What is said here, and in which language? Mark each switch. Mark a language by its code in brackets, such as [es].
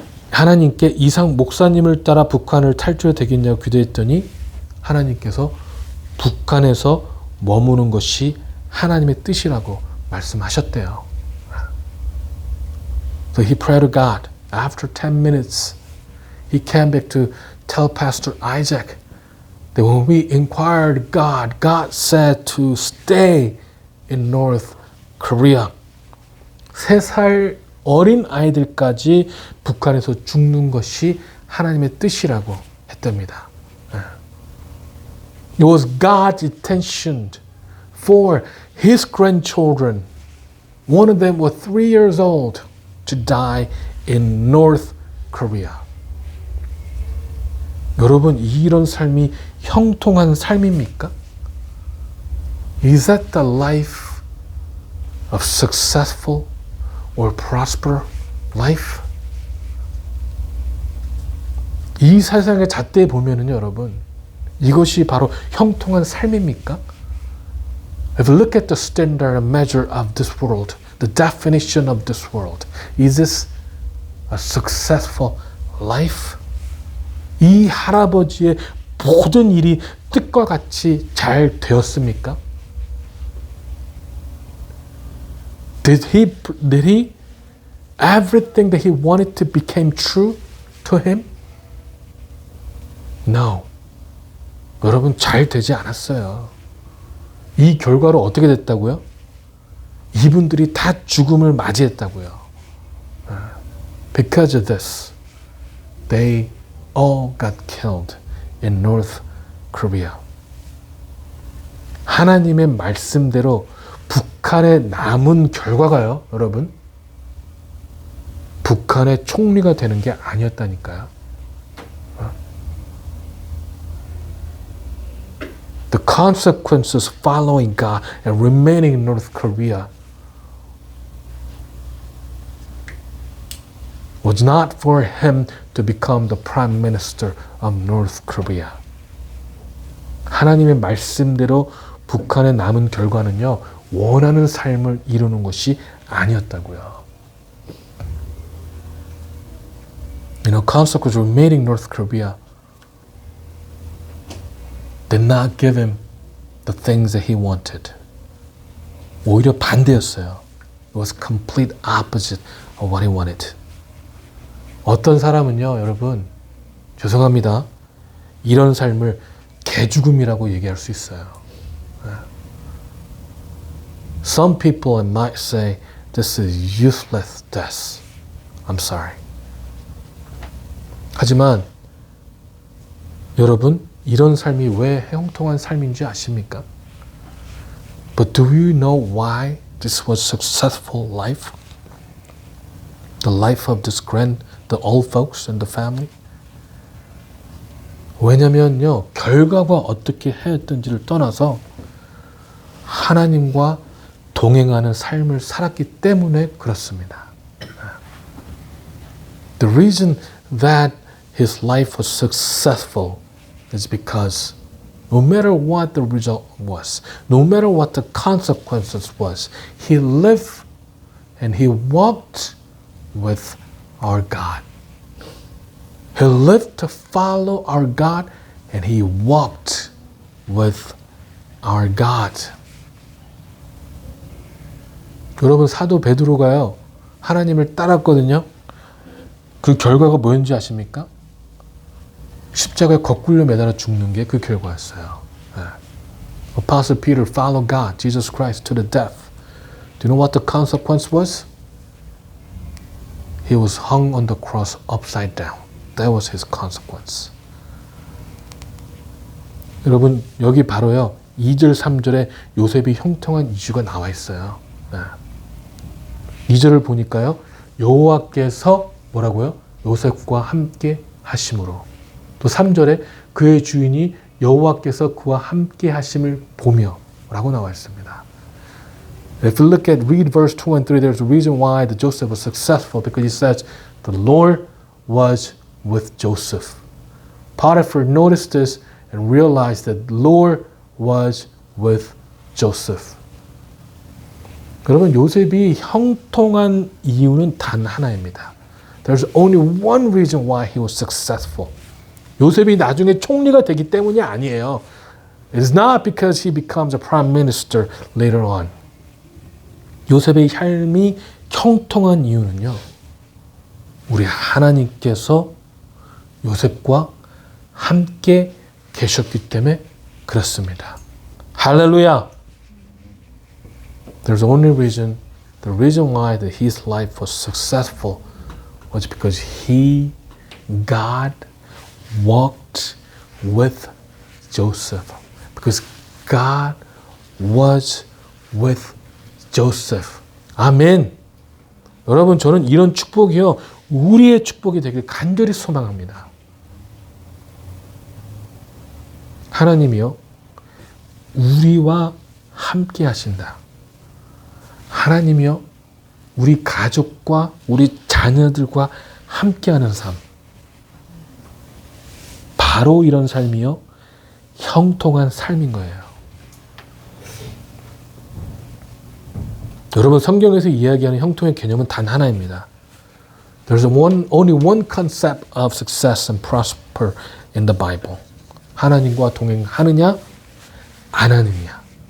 [ko] 하나님께 이상 목사님을 따라 북한을 탈출해도 되겠냐고 기도했더니 하나님께서 북한에서 머무는 것이 하나님의 뜻이라고 말씀하셨대요. [en] So he prayed to God. After 10 minutes, he came back to tell Pastor Isaac that when we inquired God, God said to stay in North Korea. [ko] 3살 어린 아이들까지 북한에서 죽는 것이 하나님의 뜻이라고 했답니다. [en] It was God's intention for his grandchildren. One of them was 3 years old to die in North Korea. [ko] 여러분, 이런 삶이 형통한 삶입니까? [en] Is that the life of successful or prosper life? [ko] 이 세상의 잣대에 보면은요, 여러분, 이것이 바로 형통한 삶입니까? [en] If you look at the standard and measure of this world, the definition of this world, is this a successful life? [ko] 이 할아버지의 모든 일이 뜻과 같이 잘 되었습니까? [en] Did he everything that he wanted to became true to him? No. [ko] 여러분, 잘 되지 않았어요. 이 결과로 어떻게 됐다고요? 이분들이 다 죽음을 맞이했다고요. [en] Because of this, they all got killed in North Korea. [ko] 하나님의 말씀대로 북한에 남은 결과가요, 여러분, 북한의 총리가 되는 게 아니었다니까요. [en] The consequences following God and remaining in North Korea was not for him to become the prime minister of North Korea. [ko] 하나님의 말씀대로 북한에 남은 결과는요, 원하는 삶을 이루는 것이 아니었다고요. [en] Consequences of remaining in North Korea did not give him the things that he wanted. [ko] 오히려 반대였어요. [en] It was complete opposite of what he wanted. [ko] 어떤 사람은요, 여러분, 죄송합니다, 이런 삶을 개죽음이라고 얘기할 수 있어요. [en] Some people might say this is useless death. I'm sorry. [ko] 하지만 여러분, 이런 삶이 왜 형통한 삶인지 아십니까? [en] But do you know why this was successful life? The life of the old folks and the family? [ko] 왜냐면요, 결과가 어떻게 했던지를 떠나서 하나님과 동행하는 삶을 살았기 때문에 그렇습니다. [en] The reason that his life was successful is because no matter what the result was, no matter what the consequences was, he lived and he walked with our God. He lived to follow our God and he walked with our God. [ko] 여러분, 사도 베드로가요, 하나님을 따랐거든요. 그 결과가 뭐였는지 아십니까? 십자가에 거꾸로 매달아 죽는 게 그 결과였어요. [en] Apostle Peter followed God, Jesus Christ, to the death. Do you know what the consequence was? He was hung on the cross upside down. That was his consequence. [ko] 여러분, 여기 바로요, 2절, 3절에 요셉이 형통한 이유가 나와 있어요. 2절을 보니까요, 여호와께서 뭐라고요? 요셉과 함께 하심으로. 또 3절에 그의 주인이 여호와께서 그와 함께 하심을 보며 라고 나와 있습니다. [en] If you read verse 2 and 3, there's a reason why the Joseph was successful because he says the Lord was with Joseph. Potiphar noticed this and realized that the Lord was with Joseph. [ko] 여러분, 요셉이 형통한 이유는 단 하나입니다. [en] There's only one reason why he was successful. [ko] 요셉이 나중에 총리가 되기 때문이 아니에요. [en] It is not because he becomes a prime minister later on. [ko] 요셉의 삶이 형통한 이유는요, 우리 하나님께서 요셉과 함께 계셨기 때문에 그렇습니다. 할렐루야! [en] There's only reason, the reason why that his life was successful was because God walked with Joseph. Because God was with Joseph. [ko] 아멘. 여러분, 저는 이런 축복이요, 우리의 축복이 되길 간절히 소망합니다. 하나님이요, 우리와 함께 하신다. 하나님이요, 우리 가족과 우리 자녀들과 함께하는 삶. 바로 이런 삶이요, 형통한 삶인 거예요. 여러분, 성경에서 이야기하는 형통의 개념은 단 하나입니다. [en] There's only one concept of success and prosper in the Bible. [ko] 하나님과 동행하느냐, 안 하느냐.